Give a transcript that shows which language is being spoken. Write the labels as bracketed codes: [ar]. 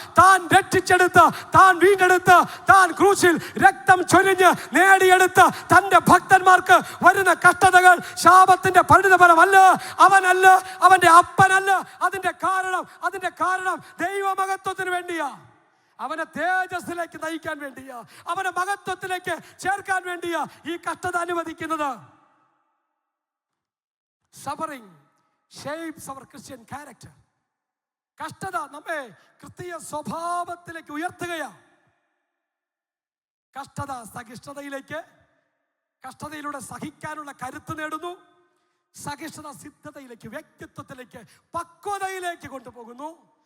[ml] താൻ രക്ഷിച്ചെടുത്ത്, താൻ വീണ്ടെടുത്ത്, താൻ ക്രൂശിൽ രക്തം ചൊരിഞ്ഞ് നേടിയെടുത്ത് തന്റെ ഭക്തന്മാർക്ക് വരുന്ന കഷ്ടതകൾ ശാപത്തിന്റെ പരിണിതഫലമല്ല. അവനല്ല, അവന്റെ അപ്പനല്ല. അതിന്റെ കാരണം ദൈവമഹത്വത്തിന് വേണ്ടിയാ. അവനെ തേജസ്സിലേക്ക് നയിക്കാൻ വേണ്ടിയാ, അവനെ മഹത്വത്തിലേക്ക് ചേർക്കാൻ വേണ്ടിയാ ഈ കഷ്ടത അനുവദിക്കുന്നത്. [en] Suffering shapes our Christian character. [ml] കഷ്ടത നമ്മെ ക്രിസ്തീയ സ്വഭാവത്തിലേക്ക് ഉയർത്തുകയാ. കഷ്ടത സഹിഷ്ണുതയിലേക്ക്, കഷ്ടതയിലൂടെ സഹിക്കാനുള്ള കരുത്ത് നേടുന്നു. സഹിഷ്ണുത സിദ്ധതയിലേക്ക്, വ്യക്തിത്വത്തിലേക്ക്, പക്വതയിലേക്ക് കൊണ്ടുപോകുന്നു.